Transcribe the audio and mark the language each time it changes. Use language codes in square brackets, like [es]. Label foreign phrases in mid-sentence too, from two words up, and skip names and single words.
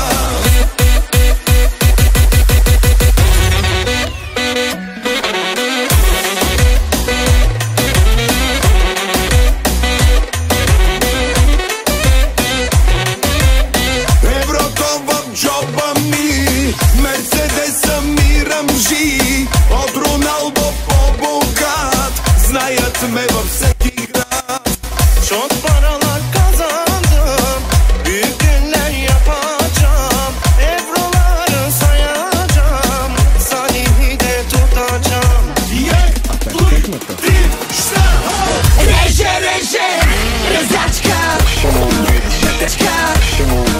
[bg] Еврото в джоба ми, Мерцедеса ми ръмжи. От Роналдо по-богат, знаят ме във всеки град. [tr] Çok paralar kazandım, büyük günler yapacağım. Evroları sayacağım, Salih'i de tutacağım. [bg] Реже, реже, резачка, течка.